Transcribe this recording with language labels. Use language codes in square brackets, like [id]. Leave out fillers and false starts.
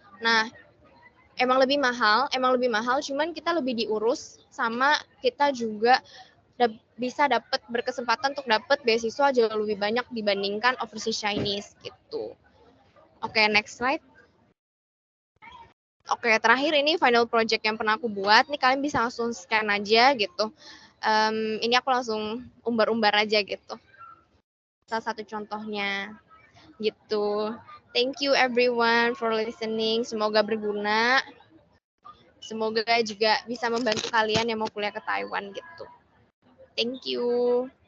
[id] Nah, emang lebih mahal, cuman kita lebih diurus, sama kita juga bisa dapat berkesempatan untuk dapat beasiswa jauh lebih banyak dibandingkan overseas Chinese gitu. Oke, [en] next slide. [id] Oke, terakhir ini final project yang pernah aku buat. Nih kalian bisa langsung scan aja gitu. Ini aku langsung umbar-umbar aja gitu. Salah satu contohnya gitu. [en] Thank you everyone for listening. [id] Semoga berguna. Semoga juga bisa membantu kalian yang mau kuliah ke Taiwan gitu. [en] Thank you.